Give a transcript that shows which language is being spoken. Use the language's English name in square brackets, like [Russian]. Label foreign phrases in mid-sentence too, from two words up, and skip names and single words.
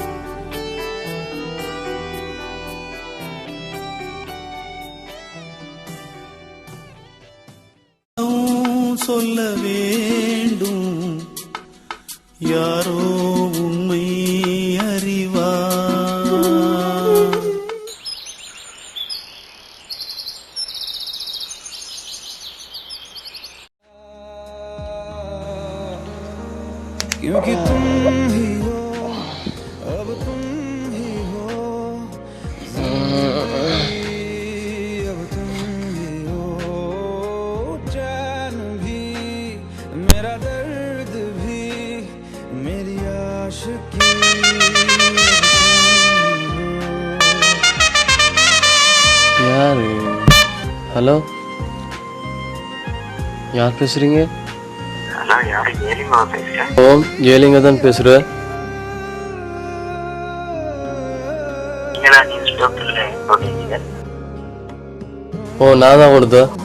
[Tamil] சொல்ல வேண்டும் யாரோ உண்மை அறிவா. [Hindi] क्योंकि तुम ही हो, अब तुम ही हो, अब तुम ही हो, चैन भी, मेरा दर्द भी, मेरी आशिकी. [Tamil] யாரு? ஹலோ, யார் பேசுறீங்க? ஓம், ஜெயலிங்க தான் பேசுறேன். ஓ, நான் தான் கொடுத்தேன்.